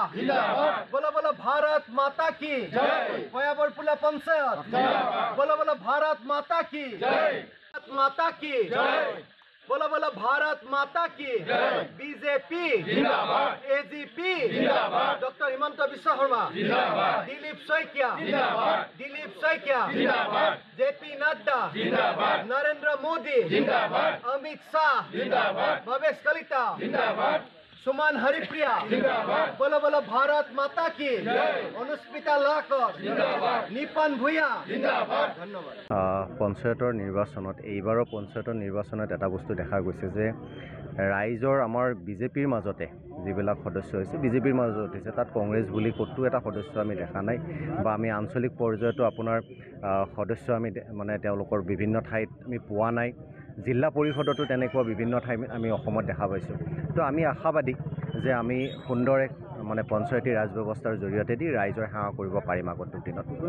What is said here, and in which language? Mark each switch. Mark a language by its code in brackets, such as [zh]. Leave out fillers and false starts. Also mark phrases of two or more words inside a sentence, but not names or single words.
[hi] জিন্দাবাদ बोलो बोलो भारत माता की জয় কয়াবরপুলা পঞ্চায়েত জিন্দাবাদ बोलो बोलो भारत माता की জয় भारत माता की জয় बोलो बोलो भारत माता की জয় বিজেপি জিন্দাবাদ এজিপি জিন্দাবাদ ডক্টর হিমন্ত বিশ্ব শর্মা জিন্দাবাদ দিলীপ শইকিয়া জিন্দাবাদ দিলীপ শইকিয়া জিন্দাবাদ জেপি নাড্ডা জিন্দাবাদ নরেন্দ্র মোদী জিন্দাবাদ অমিত শাহ জিন্দাবাদ ভবেশ কলিতা জিন্দাবাদ সুমন হরিপ্রিয়া জিন্দাবাদ बोलो बोलो भारत माता की জয় অনুস্মিতা লহকর জিন্দাবাদ নিপন ভূঁইয়া জিন্দাবাদ [as] ধন্যবাদ পঞ্চায়তৰ নিৰ্বাচনত এইবাৰৰ পঞ্চায়তৰ নিৰ্বাচনত এটা বস্তু দেখা গৈছে যে ৰাইজৰ আমাৰ বিজেপিৰ মাজতে যিবিলাক সদস্য হৈছে বিজেপিৰ মাজত হৈছে তাত কংগ্ৰেছ বুলি ক'তো এটা সদস্য আমি দেখা নাই বা আমি আঞ্চলিক পৰ্যায়তো আপোনাৰ সদস্য আমি মানে তেওঁলোকৰ বিভিন্ন ঠাইত আমি পোৱা নাই জিলা পৰিষদতো তেনেকুৱা বিভিন্ন ঠাই আমি অসমত দেখা পাইছোঁ তো আমি আশাবাদী যে আমি সুন্দৰ এক মানে পঞ্চায়তী ৰাজ ব্যৱস্থাৰ জৰিয়তে দি ৰাইজৰ সেৱা কৰিব পাৰিম আগন্তুক দিনত